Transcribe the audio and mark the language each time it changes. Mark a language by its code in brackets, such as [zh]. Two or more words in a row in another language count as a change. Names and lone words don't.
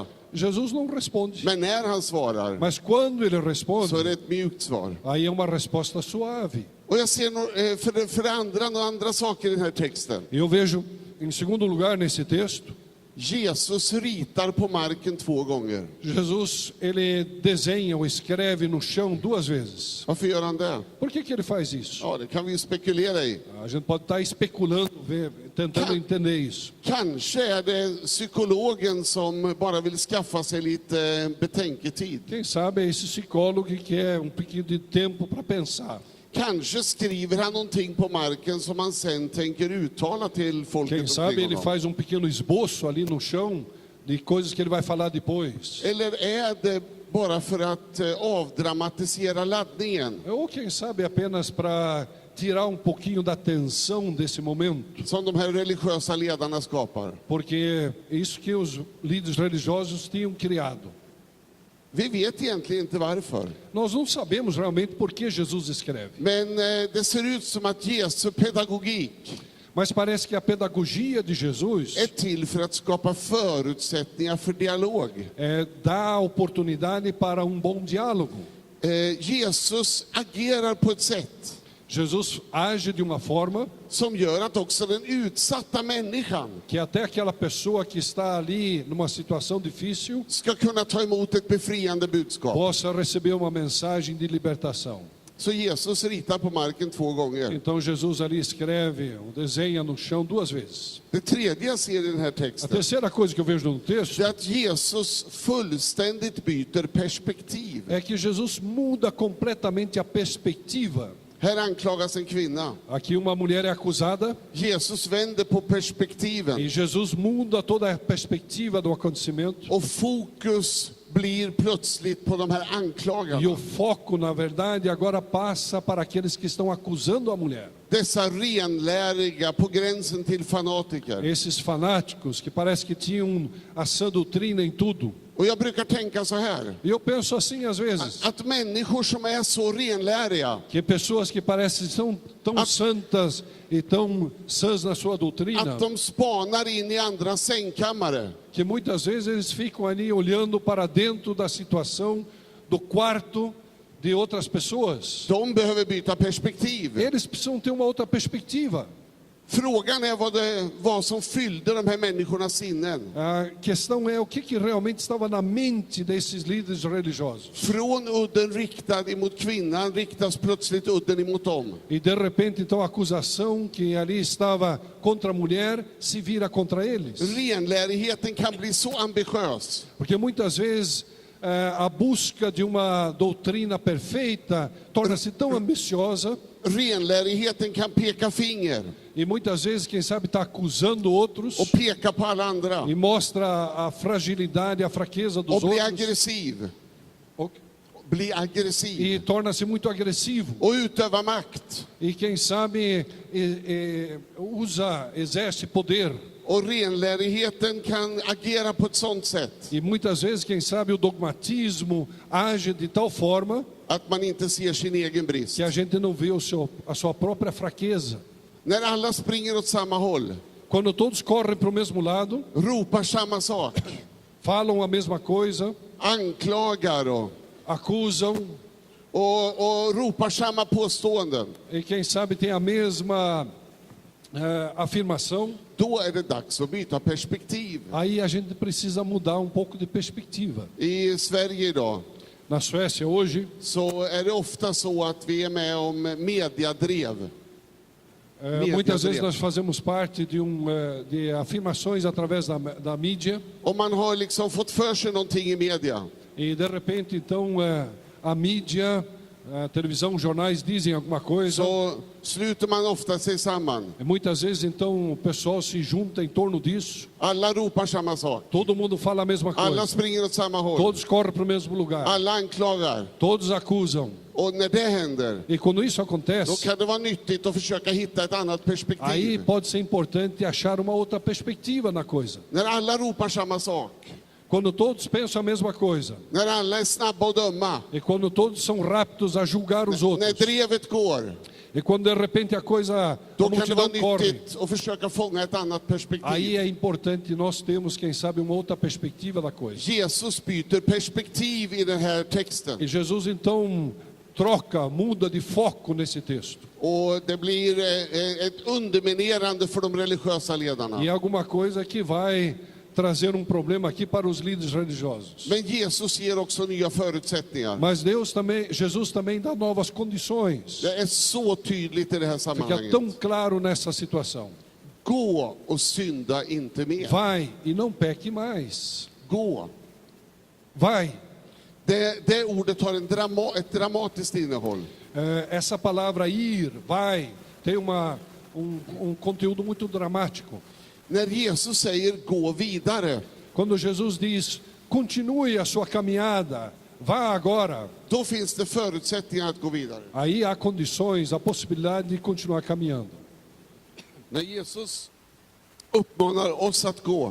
[pt] Jesus não responde, [sv] men när han svarar [pt] mas quando ele [sv] så är det [pt] responde, [sv] ett mjukt svar. [pt] aí é uma resposta suave. [sv] Och jag ser för det andra några andra saker i den här texten. [pt] E eu vejo, em segundo lugar, nesse texto, [sv] Jesus ritar på marken 2 gånger. [pt] Jesus, ele desenha ou escreve no chão 2 vezes. [sv] Varför gör han det? [pt] Por que ele faz isso? [sv] Ja, det kan vi ju spekulera i. [pt] A gente pode estar especulando, tentando entender isso. [sv] Kanske är det psykologen som bara vill skaffa sig lite betänketid. [pt] Quem sabe é esse psicólogo que quer um pouquinho de tempo para pensar. [sv] Kanske skriver han någonting på marken som han sen tänker uttala till folket [pt] Quem sabe [sv] omkring [pt] ele [sv] honom. [pt] faz um pequeno esboço ali no chão de coisas que ele vai falar depois. [sv] Eller är det bara för att avdramatisera laddningen [pt] Ou quem sabe apenas para tirar um pouquinho da tensão desse momento. [sv] som de här religiösa ledarna skapar? [pt] Porque é isso que os líderes religiosos tinham criado. [sv] Vi vet egentligen inte varför. [pt] Nós não sabemos realmente por que Jesus escreve. [sv] Men det ser ut som att Jesu pedagogik [pt] Mas parece que a pedagogia de Jesus [sv] är till för att skapa förutsättningar för dialog. [pt] dá oportunidade para um bom diálogo. [sv] Jesus agerar på ett sätt [pt] Jesus age de uma forma [sv] som gör att också den utsatta människan [pt] que até aquela pessoa que está ali numa situação difícil [sv] ska kunna ta emot ett befriande budskap. [pt] possa receber uma mensagem de libertação. [sv] Så Jesus ritar på marken 2 gånger. [pt] Então Jesus ali escreve, ou desenha no chão 2 vezes. [sv] Det tredje jag ser i den här [pt] A [sv] texten [pt] terceira coisa que eu vejo no texto [sv] är att Jesus fullständigt byter perspektiv. [pt] é que Jesus muda completamente a perspectiva. [sv] Här anklagas en kvinna. [pt] Aqui uma mulher é acusada [sv] Jesus vänder på perspektiven [pt] e Jesus muda toda a perspectiva do acontecimento. [sv] och fokus blir plötsligt på de här [pt] E o [sv] anklagarna. [pt] foco, na verdade, agora passa para aqueles que estão acusando a mulher. [sv] Dessa renläriga på gränsen till fanatiker. [pt] Esses fanáticos que parece que tinham a sã doutrina em tudo. [sv] Och jag brukar tänka så här. [pt] E eu penso assim às vezes, [sv] Att människor som är så renläriga, [pt] que pessoas que parecem são tão santas e tão sãs na sua doutrina, [sv] att de spanar in i andras sängkammare. [pt] que muitas vezes eles ficam ali olhando para dentro da situação do quarto de outras pessoas. [sv] De behöver byta perspektiv. [pt] Eles precisam ter uma outra perspectiva. [sv] Frågan är vad det var som fyllde de här människornas sinnen. [pt] A questão é o que realmente estava na mente desses líderes religiosos. [sv] Från udden riktad emot kvinnan riktas plötsligt udden emot dem. [pt] E de repente, então, a acusação que ali estava contra a mulher se vira contra eles. [sv] Renlärigheten kan bli så ambitiös [pt] Porque muitas vezes a busca de uma doutrina perfeita torna-se tão ambiciosa [sv] renlärigheten kan peka finger [pt] e muitas vezes, quem sabe, está acusando outros [sv] och peka på alla andra [pt] e mostra a fragilidade, a fraqueza dos [sv] och bli [pt] outros [sv] aggressiv. [pt] o- [sv] Bli aggressiv [pt] e torna-se muito agressivo. [sv] och utöva makt. [pt] E quem sabe exerce poder. [sv] Och renlärigheten kan agera på ett sånt sätt [pt] E muitas vezes, quem sabe, o dogmatismo age de tal forma [sv] att man inte ser sin egen brist. [pt] que a gente não vê a sua própria fraqueza. [sv] När alla springer åt samma håll, [pt] Quando todos correm para o mesmo lado, [sv] ropar samma sak, [pt] falam a mesma coisa, [sv] anklagar [pt] acusam [sv] och ropar samma påståenden, [pt] e quem sabe tem a mesma afirmação, [sv] då är det dags att byta perspektiv. [pt] aí a gente precisa mudar um pouco de perspectiva. [sv] I Sverige idag [pt] Na Suécia hoje, [sv] så är det ofta så att vi är med om mediadrev. [pt] muitas vezes nós fazemos parte de afirmações através da mídia [sv] Om man har liksom fått för sig någonting i media, [pt] e de repente então a mídia, a televisão, os jornais dizem alguma coisa. [sv] så sluter man ofta sig samman. [pt] E muitas vezes então o pessoal se junta em torno disso, [sv] Alla ropar samma sak. [pt] todo mundo fala a mesma [sv] Alla [pt] coisa, [sv] springer åt samma håll. [pt] todos correm para o mesmo lugar, [sv] Alla anklagar. [pt] todos acusam. [sv] Och när det händer, [pt] E quando isso [sv] då [pt] acontece, [sv] kan det vara nyttigt att försöka hitta ett annat [pt] aí [sv] perspektiv. [pt] pode ser importante achar uma outra perspectiva na coisa. [sv] När alla ropar samma sak, [pt] Quando todos pensam a mesma coisa, [sv] när alla är snabba att döma, [pt] e quando todos são rápidos a julgar os [sv] när [pt] outros, [sv] drevet går, [pt] e quando de repente a coisa, [sv] då [pt] a [sv] kan det vara [pt] multidão corre, [sv] nyttigt att försöka fånga ett annat [pt] aí [sv] perspektiv. [pt] é importante nós termos, quem sabe, uma outra perspectiva da coisa. [sv] Jesus byter perspektiv i den här texten. [pt] E Jesus então muda de foco nesse texto. [sv] Och det blir ett underminerande för de religiösa ledarna. [pt] E alguma coisa que vai trazer um problema aqui para os líderes religiosos. [sv] Men Jesus ger också nya förutsättningar. [pt] Mas Jesus também dá novas condições. [sv] Det är så tydligt i det här [pt] Fica [sv] sammanhanget. [pt] tão claro nessa situação. [sv] Gå och synda inte mer. [pt] Vai e não peque mais. [sv] Gå. [pt] Vai. [sv] Det ordet har ett dramatiskt innehåll. [pt] Essa palavra ir, vai, tem um conteúdo muito dramático. [sv] När Jesus säger gå vidare, [pt] Quando Jesus diz, continue a sua caminhada, vá agora. [sv] då finns det förutsättningar att gå vidare. [pt] Aí há condições, a possibilidade de continuar caminhando. [sv] När Jesus uppmanar oss att gå,